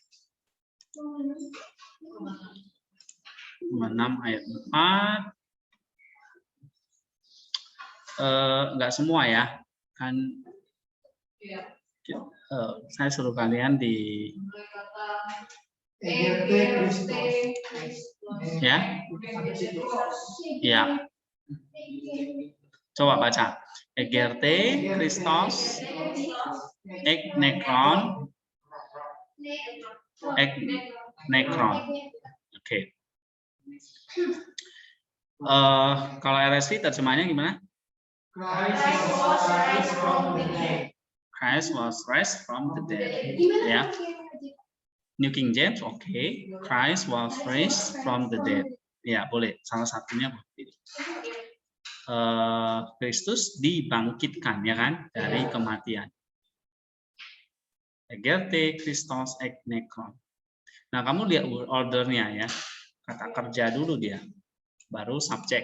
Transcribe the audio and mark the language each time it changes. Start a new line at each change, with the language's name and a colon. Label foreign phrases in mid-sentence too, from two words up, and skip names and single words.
Indonesian: Roma 6 ayat 4. Enggak semua ya, kan saya suruh kalian di ya. Coba baca.
Greek: Ἠγέρθη, Χριστὸς, ἐκ νεκρῶν, ἐκ νεκρῶν.
Indonesian: Oke. Kalau RSV terjemahnya gimana?
English: Christ was raised from the dead.
Indonesian: Ya. New King James, oke.
English: Christ was raised from the dead.
Indonesian: Ya, boleh. Salah satunya pilih. Kristus dibangkitkan, ya kan, dari kematian.
Greek: Ἠγέρθη, Χριστὸς, ἐκ νεκρῶν.
Indonesian: Nah, kamu lihat ordernya ya. Kata kerja dulu dia, baru subjek.